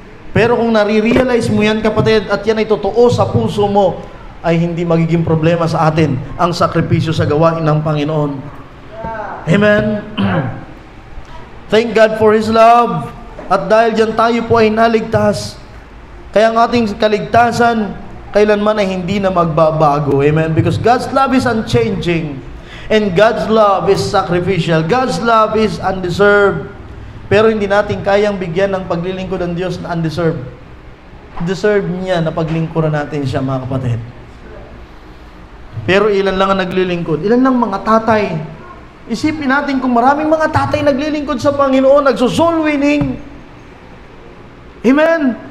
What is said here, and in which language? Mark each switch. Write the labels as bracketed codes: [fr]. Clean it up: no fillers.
[tl] Pero kung nare-realize mo yan, kapatid, at yan ay totoo sa puso mo, ay hindi magiging problema sa atin ang sakripisyo sa gawain ng Panginoon. Amen. [en] Thank God for His love. [tl] At dahil dyan tayo po ay naligtas. Kaya ang ating kaligtasan, kailanman ay hindi na magbabago. Amen? [en] Because God's love is unchanging. And God's love is sacrificial. God's love is undeserved. [tl] Pero hindi natin kayang bigyan ng paglilingkod ng Diyos na undeserved. Deserve niya na paglingkuran natin siya, mga kapatid. Pero ilan lang ang naglilingkod? Ilan lang mga tatay? Isipin natin kung maraming mga tatay naglilingkod sa Panginoon, nagsosoul winning. Amen.